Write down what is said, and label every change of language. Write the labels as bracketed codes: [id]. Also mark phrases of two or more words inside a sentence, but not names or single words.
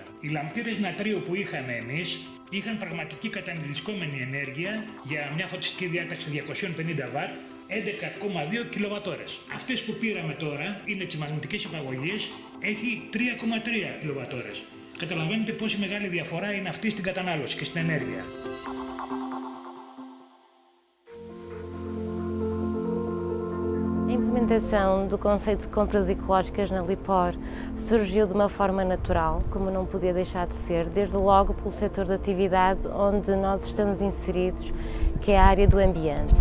[el] Οι λαμπτήρες νατρίου που είχαμε εμείς είχαν πραγματική καταναλυσκόμενη ενέργεια για μια φωτιστική διάταξη 250 βατ, 11,2 κιλοβατώρες. Αυτές που πήραμε τώρα είναι τις μαγνητικές απαγωγές, έχει 3,3 κιλοβατώρες. Καταλαβαίνετε πόση μεγάλη διαφορά είναι αυτή στην κατανάλωση και στην ενέργεια. [pt] A implementação do conceito de compras ecológicas na Lipor surgiu de uma forma natural, como não podia deixar de ser, desde logo pelo setor de atividade onde nós estamos inseridos, que é a área do ambiente.